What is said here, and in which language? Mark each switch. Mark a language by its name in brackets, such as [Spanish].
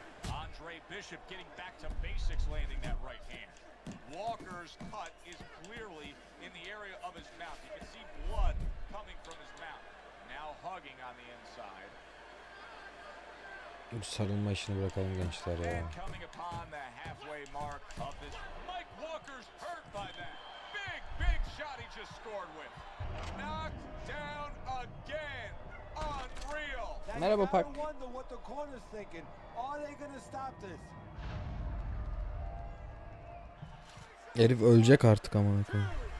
[English] Andre Bishop getting back to basics, landing that right hand. Walker's cut is clearly in the area of his mouth. You can see blood coming from his mouth. Now hugging on the inside. [Turkish] Bu sarılma işini bırakalım gençler ya. [English] And coming upon the halfway mark of this. Mike Walker's hurt by that. Big shot he just scored with. Knocked down again. Unreal. [Turkish] Merhaba Pak. [English] Wonder what the corner's thinking. Are they gonna stop this? [Turkish] Herif ölecek artık amına koyayım.